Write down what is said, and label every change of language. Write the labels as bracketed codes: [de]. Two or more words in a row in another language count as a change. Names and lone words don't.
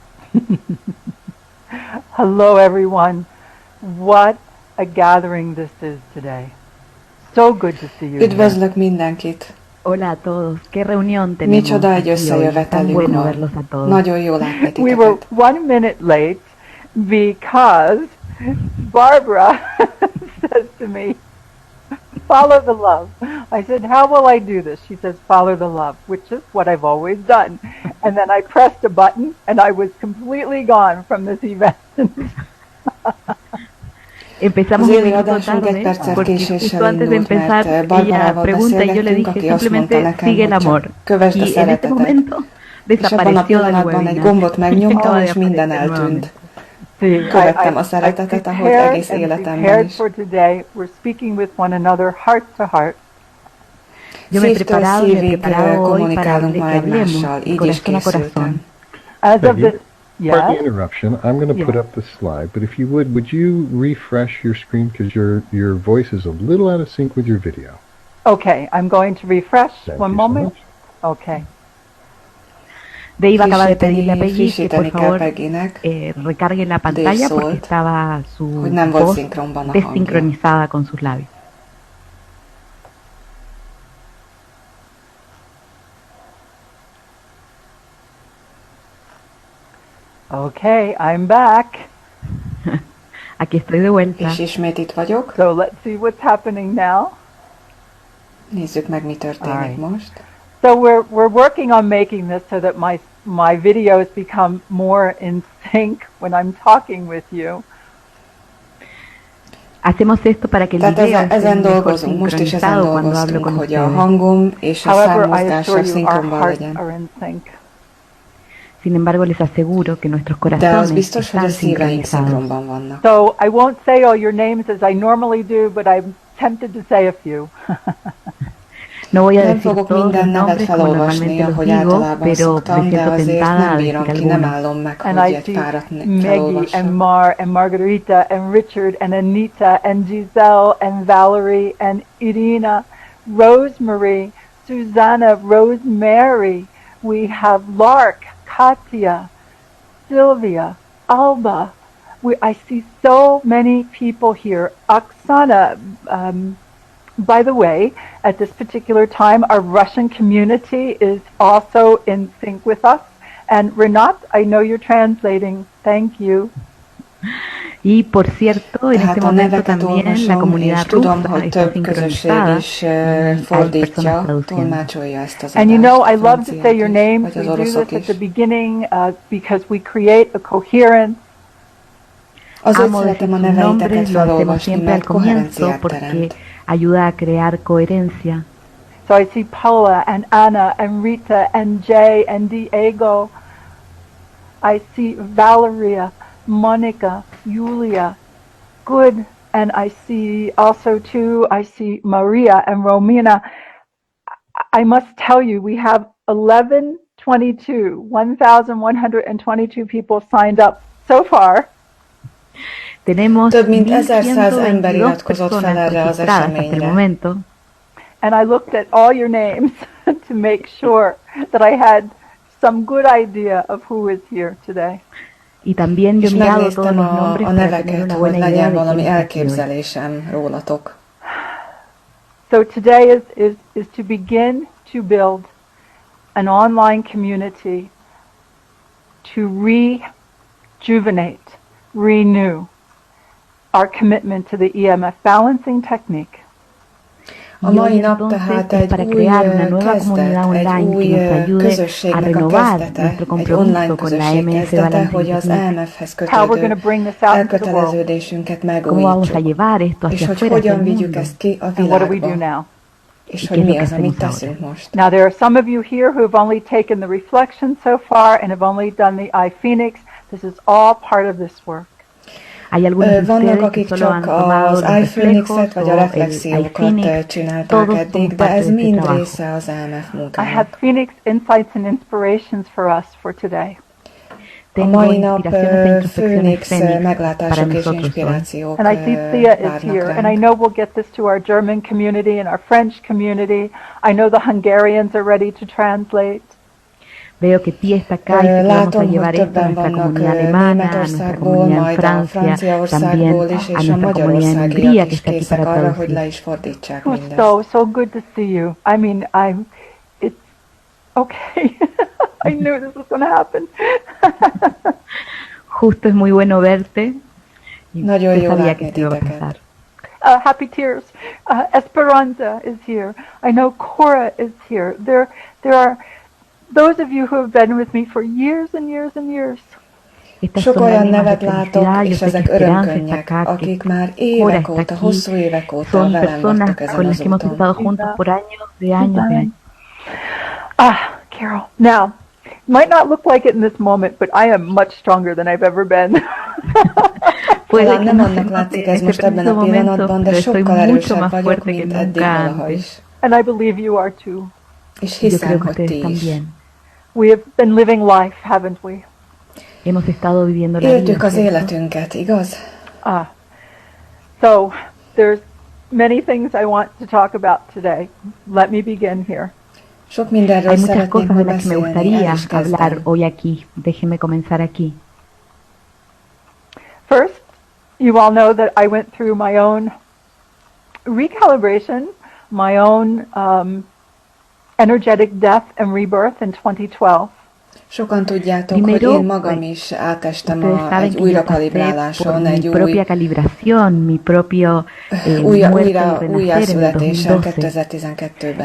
[en] Hello, everyone. What a gathering this is today. So good to see you here. [hu] Üdvözlök mindenkit! [es] Hola a todos. Qué reunión tenemos. [hu] Micsoda egy összejövetelünk van. Nagyon jó látni titeket. [en] We were 1 minute late because Barbara says to me, follow the love. I said, how will I do this? She says, follow the love, which is what I've always done. And then I pressed a button and I was completely gone from this event. [es] Empezamos un minuto tarde porque justo antes de empezar ella pregunta y yo le dije simplemente sigue el amor. Y en este momento desapareció del webinar. [hu] Egy gombot megnyomtam és minden eltűnt. Követtem a szeretetet, ahogy egész életemben is. Szívtől szívig kommunikálunk ma egymással, így is készültem. [en] Pardon the interruption. I'm going to put up the slide, but if you would you refresh your screen because your voice is a little out of sync with your video. Okay, I'm going to refresh. One moment. Okay. [es] Dave acaba de pedirle a Peggy que por favor recargue la pantalla porque estaba su voz desincronizada con sus labios. [en] Okay, I'm back. [es] Aquí estoy de vuelta. [hu] És ismét itt vagyok. [en] So let's see what's happening now. [hu] Nézzük meg, mi történik most. [en] So we're working on making this so that my videos become more in sync when I'm talking with you. [es] Hacemos esto para que el video esté mejor sincronizado cuando hablo con [hu] hogy a hangom és a számmozgása szinkronban legyen. [es] Sin embargo, les aseguro que nuestros corazones están sincronizados. [en] So I won't say all your names as I normally do, but I'm tempted to say a few. [es] No voy a decir todos los nombres como normalmente los digo, pero me siento tentada a decir algunos. [en] And I see Maggie and Mar and Margarita and Richard and Anita and Giselle and Valerie and Irina, Rosemary, Susanna, Rosemary. We have Lark, Katya, Sylvia, Alba. I see so many people here. Oksana, by the way, at this particular time, our Russian community is also in sync with us. And Renat, I know you're translating. Thank you. [es] Y por cierto, en este momento también la comunidad rusa está sincronizada. [en] And you know, I love to say your names. We do this at the beginning because we create a coherence. [hu] Azért szeretem a neveiteket felolvasni, mert koherenciát teremt. [es] Ayuda a crear coherencia. [en] So I see Paula and Anna and Rita and Jay and Diego. I see Valeria, Monica, Julia. Good. And I see also too, I see Maria and Romina. I must tell you, we have 1,122 people signed up so far. [hu] Több mint 1100 ember iratkozott fel erre az eseményre. [en] And I looked at all your names to make sure that I had some good idea of who is here today. [es] Y también yo he mirado todos los nombres [hu] a neveket, hogy legyen valami elképzelésem rólatok. [en] So today is to begin to build an online community to rejuvenate, renew our commitment to the EMF balancing technique. [hu] A mai nap tehát egy új kezdet, egy új közösségnek a kezdete, egy online közösség kezdete, hogy az EMF-hez kötődő elköteleződésünket megújítsuk, és hogy hogyan vigyük ezt ki a világba, és hogy mi az, amit teszünk most. [en] Now there are some of you here who have only taken the reflection so far and have only done the iPhoenix. This is all part of this work. [hu] Vannak, akik csak az iPhoenix-et vagy a reflexiókat csinálták eddig, de ez mind része az EMF munkának. [en] I have Phoenix insights and inspirations for us for today. [hu] A mai nap Phoenix meglátások és inspirációk [en] and I see Thea is here, and I know we'll get this to our German community and our French community. I know the Hungarians are ready to translate. [es] Veo que Ti está acá y que vamos a llevar esto a nuestra comunidad alemana, a nuestra comunidad en Francia, también a nuestra comunidad en Hungría, que está aquí para traducir. [en] So good to see you. I mean, it's okay. I knew this was going to happen. [es] Justo es muy bueno verte. Yo sabía que esto iba a pasar. [en] Happy tears. Esperanza is here. I know Cora is here. There are those of you who have been with me for years and years and years. [hu] Sok olyan nevet látok, és ezek örömkönnyek, akik már évek óta, hosszú évek óta velem vagytok ezen az úton. [en] Carol, now, might not look like it in this moment, but I am much stronger than I've ever been. [hu] Talán nem annak látszik ez most ebben a pillanatban, de sokkal erősebb vagyok, mint eddig valaha is. [en] And I believe you are too. [hu] És hiszem, hogy ti is. [en] We have been living life, haven't we? [es] Hemos estado viviendo la vida. [hu] Éltük az életünket, igaz? [en] So, there's many things I want to talk about today. Let me begin here. [hu] Sok mindenről szeretnék ma beszélni, el is [es] hablar hoy aquí. Déjeme comenzar aquí. [en] First, you all know that I went through my own recalibration, my own energetic death and rebirth in 2012. [hu] Sokan tudjátok, hogy én magam is átestem egy újrakalibráláson, egy újjászületésen 2012-ben.